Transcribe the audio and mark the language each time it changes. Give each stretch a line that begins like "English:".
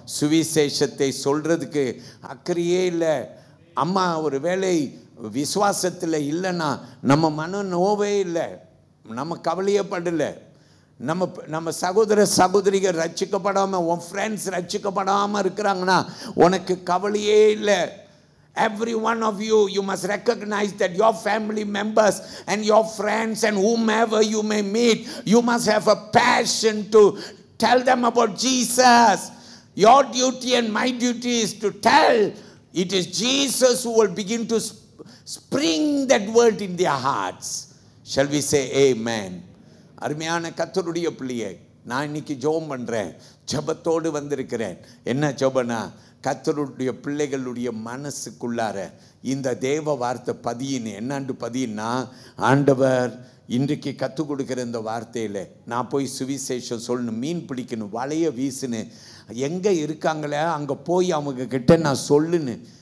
Tamil: சுவிசேஷத்தை சொல்றதுக்கு அக்கறையே இல்லை. அம்மா ஒரு வேளை விசுவாசத்தில் இல்லைன்னா நம்ம மன நோவே இல்லை, நம்ம கவலையே படலை. நம்ம சகோதர சகோதரிகள் ரட்சிக்கப்படாமல், உன் ஃப்ரெண்ட்ஸ் ரட்சிக்கப்படாமல் இருக்கிறாங்கன்னா உனக்கு கவலையே இல்லை.
English: Every one of you, you must recognize that your family members and your friends and whomever you may meet, you must have a passion to tell them about Jesus. Your duty and my duty is to tell. It is Jesus who will begin to spring that word in their hearts. Shall we say amen?
Tamil: அருமையான கர்த்தருடைய பிள்ளையே, நான் இன்னைக்கு ஜெபம் பண்ணுறேன், ஜெபத்தோடு வந்திருக்கிறேன். என்ன ஜெபனா? கர்த்தருடைய பிள்ளைகளுடைய மனசுக்குள்ளார இந்த தேவ வார்த்தை பதியின்னு என்னாண்டு பதியின்னா, ஆண்டவர் இன்றைக்கு கற்றுக் கொடுக்குற இந்த வார்த்தையில் நான் போய் சுவிசேஷம் சொல்லணும், மீன் பிடிக்கணும், வலைய வீசுன்னு, எங்கே இருக்காங்களே அங்கே போய் அவங்க கிட்ட நான் சொல்லுன்னு.